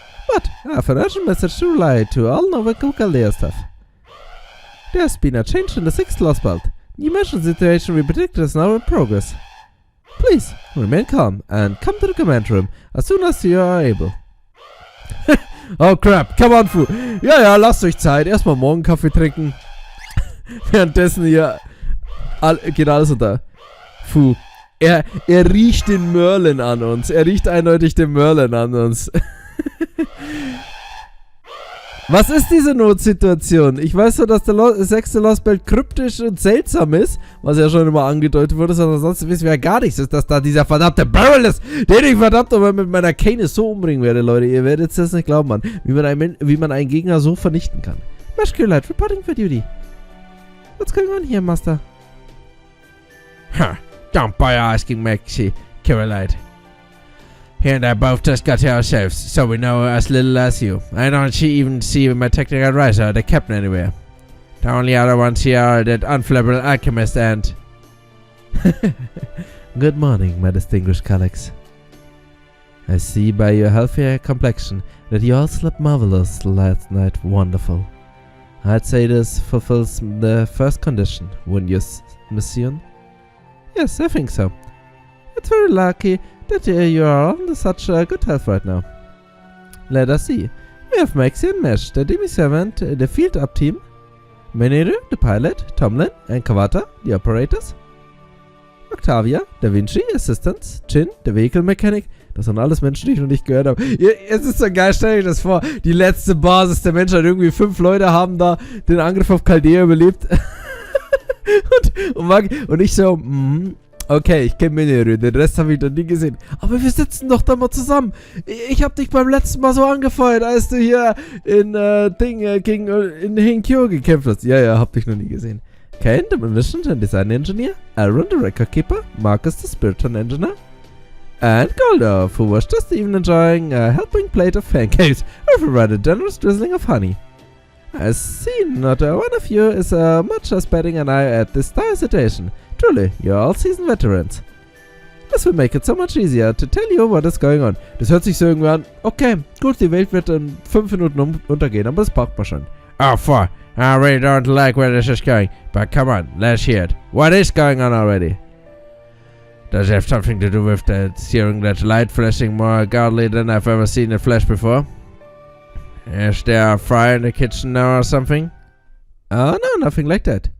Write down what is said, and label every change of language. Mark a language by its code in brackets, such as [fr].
[en] But I have an urgent message to relay to all Novico Chaldea staff. There's been a change in the 6th Lostbelt. The emergency situation we predicted is now in progress. Please, remain calm and come to the command room as soon as you are able. Oh crap, come on, [de] Fu. Ja, lasst euch Zeit. Erstmal morgen Kaffee trinken. Währenddessen hier geht alles unter. Fu. Er riecht den Merlin an uns. Er riecht eindeutig den Merlin an uns. Was ist diese Notsituation? Ich weiß nur, dass der 6. Lostbelt kryptisch und seltsam ist, was ja schon immer angedeutet wurde, aber sonst wissen wir ja gar nichts, ist, dass da dieser verdammte Beryl ist, den ich verdammt aber mit meiner Cane so umbringen werde, Leute. Ihr werdet es nicht glauben, Mann, wie man einen Gegner so vernichten kann. [en] Maschkelight, reporting for duty. What's going on here, Master? Don't bother asking Maxi, Kirei. He and I both just got here ourselves, so we know as little as you. I don't even see my technical advisor or the captain anywhere. The only other ones here are that unflappable alchemist and... Good morning, my distinguished colleagues. I see by your healthy complexion that you all slept marvelous last night. Wonderful. I'd say this fulfills the first condition, wouldn't you, Monsieur? Yes, I think so. It's very lucky that you are on such good health right now. Let us see. We have Maxi and Mesh, the Demi-Servant, the field up team, Menere, the pilot, Tomlin and Kawata, the operators, Octavia, Da Vinci, Assistants, Chin, the vehicle mechanic. [de] Das sind alles Menschen, die ich noch nicht gehört habe. Es ist so geil, stell euch das vor. Die letzte Basis der Menschheit, irgendwie 5 Leute haben da den Angriff auf Chaldea überlebt. und ich so, okay, ich kenne Menere, den Rest habe ich noch nie gesehen. Aber wir sitzen doch da mal zusammen. Ich habe dich beim letzten Mal so angefeuert, als du hier in gegen Hinkyo gekämpft hast. Ja, hab dich noch nie gesehen. [en] Kane, the Munitions and Design Engineer. Aaron, the Record Keeper. Marcus, the Spiriton Engineer. And Goldorf, who was just even enjoying a helping plate of pancakes with a rather generous drizzling of honey. I see not one of you is much as batting an eye at this dire situation. Truly, you're all seasoned veterans. This will make it so much easier to tell you what is going on. [de] Das hört sich so irgendwie an. Okay, gut, die Welt wird in 5 Minuten untergehen, aber das braucht man schon. [en] Oh, fuck. I really don't like where this is going. But come on, let's hear it. What is going on already? Does it have something to do with that searing that light flashing more godly than I've ever seen it flash before? Is there a fire in the kitchen now or something? Oh, no, nothing like that.